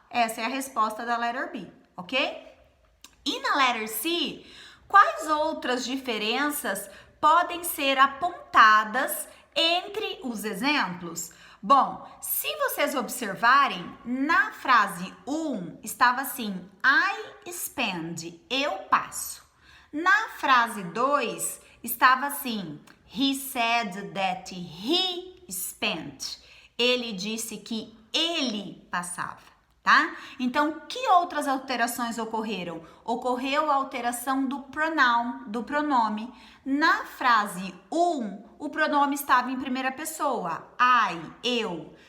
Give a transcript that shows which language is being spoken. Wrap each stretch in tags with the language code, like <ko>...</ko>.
<pt>Essa é a resposta da letter B, ok? E na letter C, quais outras diferenças podem ser apontadas entre os exemplos? Bom, se vocês observarem, na frase 1 estava assim:</pt> <en>I spend,</en> <pt>eu passo. Na frase 2 estava assim:</pt> <en>he said that he spent.</en> <pt>Ele disse que ele passava, tá? Então, que outras alterações ocorreram? Ocorreu a alteração do pronoun, do pronome. Na frase 1, o pronome estava em primeira pessoa, I, eu.</pt>